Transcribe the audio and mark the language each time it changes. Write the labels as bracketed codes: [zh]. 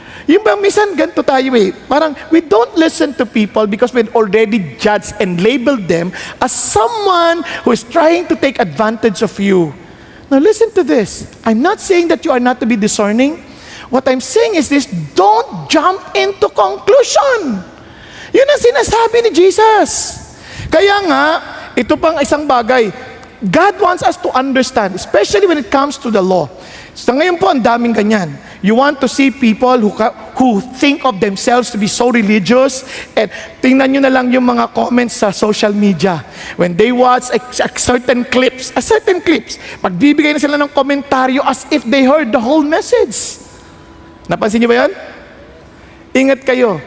[tl] Yung bang minsan ganito tayo eh, parang [en] we don't listen to people because we've already judged and labeled them as someone who is trying to take advantage of you. Now listen to this. I'm not saying that you are not to be discerning. What I'm saying is this, don't jump into conclusion. [tl] Yun ang sinasabi ni Jesus. Kaya nga, ito pang isang bagay, [en] God wants us to understand, especially when it comes to the law. [tl] So ngayon po, ang daming ganyan. [en] You want to see people who think of themselves to be so religious, and [tl] tingnan nyo na lang yung mga comments sa social media. [en] When they watch a certain clips, [tl] pagbibigay na sila ng komentaryo [en] as if they heard the whole message. [tl] Napansin nyo ba yan? Ingat kayo.